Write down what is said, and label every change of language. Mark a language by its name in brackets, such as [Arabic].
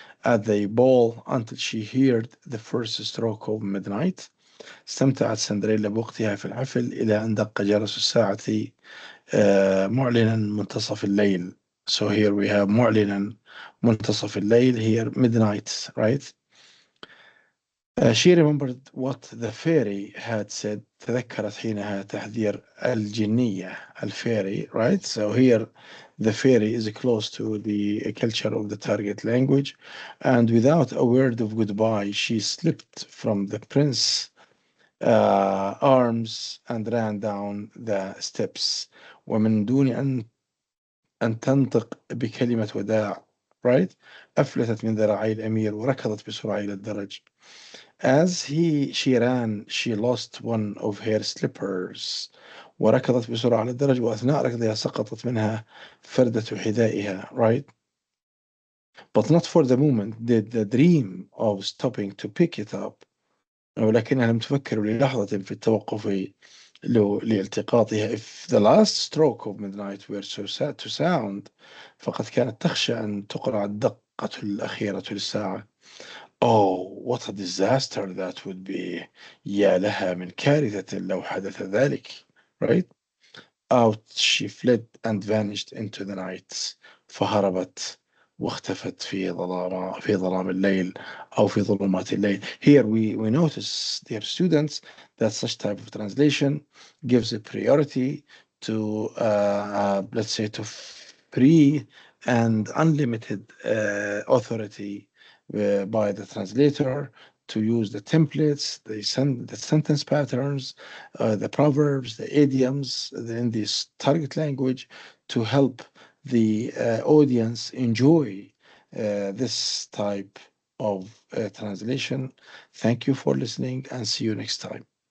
[English] at the ball until she heard the first stroke of midnight. [Arabic] استمتعت سندريلا بوقتها في الحفل إلى أن دق جرس الساعة معلنا منتصف الليل. [English] So here we have [Arabic] معلنا منتصف الليل, [English] here midnight, right? She remembered what the fairy had said. [Arabic] تذكرت حينها تحذير الجنية, الفairy, right? [English] So here the fairy is close to the culture of the target language, and without a word of goodbye, she slipped from the prince's arms and ran down the steps. [Arabic] ومن دون أن تنطق بكلمة وداع, right? أفلتت من ذراعي الأمير وركضت بسرعة إلى الدرج. [English] As she ran, she lost one of her slippers. [Arabic] وركضت بسرعة على الدرج, وأثناء ركضها سقطت منها فردة حذائها, right? [English] But not for the moment did the dream of stopping to pick it up. [Arabic] ولكنها لم تفكر للحظة في التوقف لالتقاطها. [English] If the last stroke of midnight were so sad to sound, [Arabic] فقد كانت تخشى أن تقرع الدقة الأخيرة للساعة. [English] Oh, what a disaster that would be. [Arabic] يا لها من كارثة لو حدث ذلك. [English] Right? Out she fled and vanished into the night. [Arabic] فهربت واختفت في ظلام الليل أو في ظلمات الليل. [English] Here we notice, dear students, that such type of translation gives a priority to, let's say, to free and unlimited authority by the translator to use the templates, the sentence patterns, the proverbs, the idioms in this target language to help the audience enjoy this type of translation. Thank you for listening and see you next time.